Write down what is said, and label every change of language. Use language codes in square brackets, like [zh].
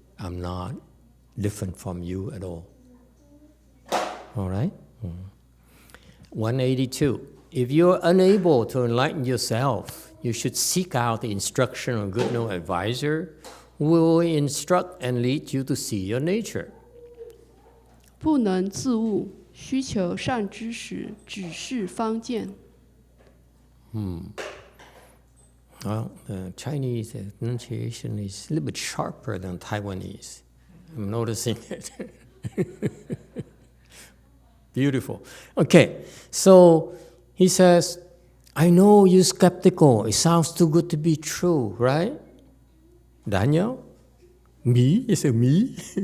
[en] I'm not different from you at all. All right? 182. If you're unable to enlighten yourself, you should seek out the instruction of a good no advisor who will instruct and lead you to see your nature. [zh] 不能自悟，需求善知识，指示方见。 [en] Well, the Chinese pronunciation is a little bit sharper than Taiwanese. I'm noticing it. Beautiful. Okay, so he says, I know you're skeptical. It sounds too good to be true, right? Daniel? Me? Is it me?